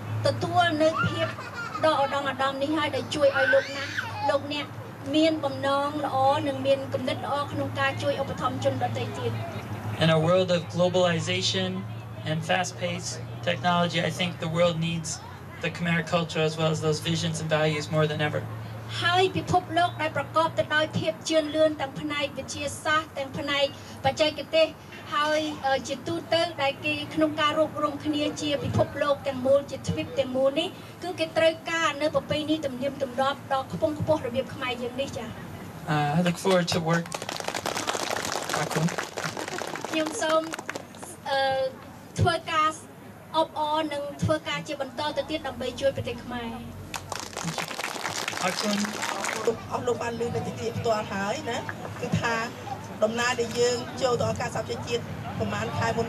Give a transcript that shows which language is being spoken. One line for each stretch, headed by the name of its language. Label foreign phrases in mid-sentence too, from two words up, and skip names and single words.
Khmer: ទទួលនៅភាពដកដងអាដាមនេះហើយដែលជួយឲ្យលោកអ្នកមានបំណងល្អនិងមានគំនិតល្អក្នុងការជួយឧបត្ថម្ភជនដទៃទៀត
English: In a world of globalization and fast-paced technology, I think the world needs the Khmer culture as well as those visions and values more than ever.
Khmer: ហើយពិភពលោកដែលប្រកបទៅដោយភាពជឿនលឿនទាំងផ្នែកវិទ្យាសាស្ត្រទាំងផ្នែកបច្ចេកទេសហើយជាទូទៅដែលគេក្នុងការរួបរวมគ្នាជាពិភពលោកទាំងមូលជាទ្វីបទាំងមូលនេះគឺគេត្រូវការនៅប្រពៃណីទំនៀមទម្លាប់ដ៏ខ្ពង់ខ្ពស់របៀបខ្មែរយើងនេះចា៎
English: I look forward to work.
Khmer: ខ្ញុំសូមធ្វើការអបអរនិងធ្វើការជាបន្តទៅទៀតដើម្បីជួយប្រទេសខ្មែរ អរគុណ អស់លោកបានលើកនៅទីផ្ទាល់ហើយណាគឺថាដំណើរដែលយើងចូលទៅអង្គការសហប្រជាជាតិប្រហែលខែមុន